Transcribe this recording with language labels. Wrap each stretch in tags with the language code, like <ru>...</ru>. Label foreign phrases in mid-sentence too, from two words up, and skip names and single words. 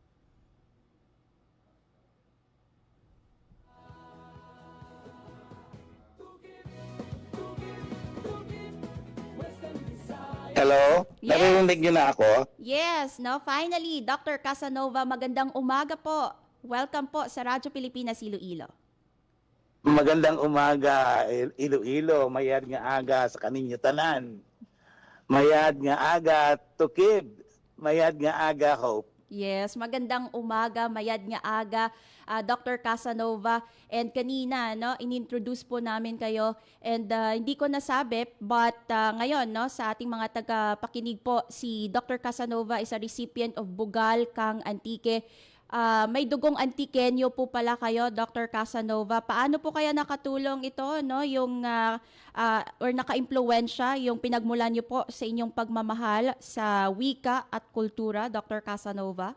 <en>Hello? Yes.</en> <tl>Narinig niyo na ako?</tl> <en>Yes, no, finally, Dr.</en> <tl>Casanova, magandang umaga po. Welcome po sa Radyo Pilipinas Iloilo. Magandang umaga, Iloilo.</tl> <krj>Mayad nga aga sa kaninyo tanan. Mayad nga aga, Tukib. Mayad nga aga, Hope. Yes,</krj> <tl>magandang umaga,</tl> <krj>mayad nga aga, Dr. Casanova.</krj> <tl>And kanina, no, inintroduce po namin kayo. And hindi ko nasabi, but ngayon, no, sa ating mga tagapakinig po, si Dr.</tl> <en>Casanova is a recipient of Bugal Kang Antique.</en> <tl>May dugong Antiqueño po pala kayo, Dr. Casanova. Paano po kaya nakatulong ito, no, yung or naka-impluwensya yung pinagmulan niyo po sa inyong pagmamahal sa wika at kultura, Dr. Casanova?</tl>